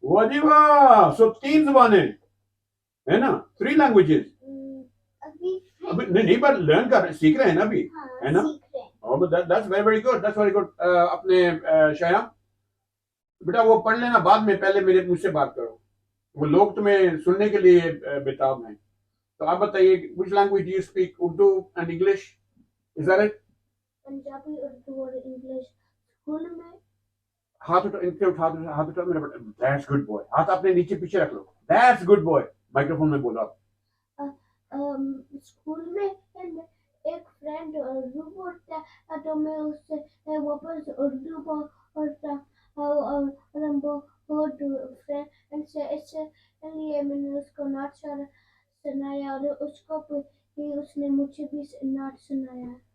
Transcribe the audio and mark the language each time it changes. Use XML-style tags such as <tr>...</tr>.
<hi>वाह जी वाह! सो 3 जबानें, है ना? 3 लैंग्वेजेस। अभी अभी नहीं पर लर्न कर सीख रहे हैं ना अभी, हाँ, है ना? सीख रहे हैं। और</hi> <en>That's very very good, that's very good.</en> <hi>अपने शाया बेटा वो पढ़ लेना बाद में, पहले मेरे मुझसे बात करो, वो लोग तुम्हें सुनने के लिए बेताब हैं। तो आप बताइए,</hi> <en>which language do you speak? Urdu and English? Is that it?</en> <hi>Punjabi, Urdu और इंग्लिश स्कूल में। हाथ उठा, इनके हाथ उठा मेरा बेटा।</hi> <en>That's good boy.</en> <hi>हाथ अपने नीचे पीछे रख लो। That's good boy. माइक्रोफोन में बोलो आप। स्कूल में एक फ्रेंड उर्दू बोलता है तो मैं उससे वापस उर्दू बोलता और हम बहुत फ्रेंड से इसलिए मैंने उसको नाच सुनाया और उसको भी उसने मुझे भी नाच सुनाया।</hi>